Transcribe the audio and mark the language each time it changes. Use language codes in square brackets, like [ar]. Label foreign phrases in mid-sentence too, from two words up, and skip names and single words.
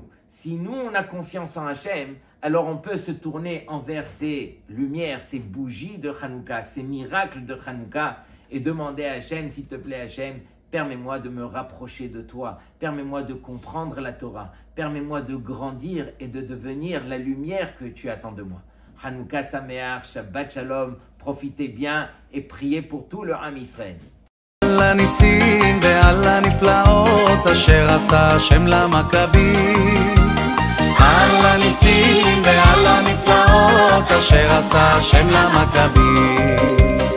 [fr] Si nous, on a confiance en Hashem, alors on peut se tourner envers ces lumières, ces bougies de Hanouka, ces miracles de Hanouka, et demander à Hashem, s'il te plaît Hashem, permets-moi de me rapprocher de toi, permets-moi de comprendre la Torah, permets-moi de grandir et de devenir la lumière que tu attends de moi. [he] חנוכה שמח, שבת שלום, [fr] profitez bien et priez pour tout le [he] עם ישראל. על הניסים ועל הנפלאות אשר עשה השם למכבים על הניסים ועל הנפלאות אשר עשה השם למכבים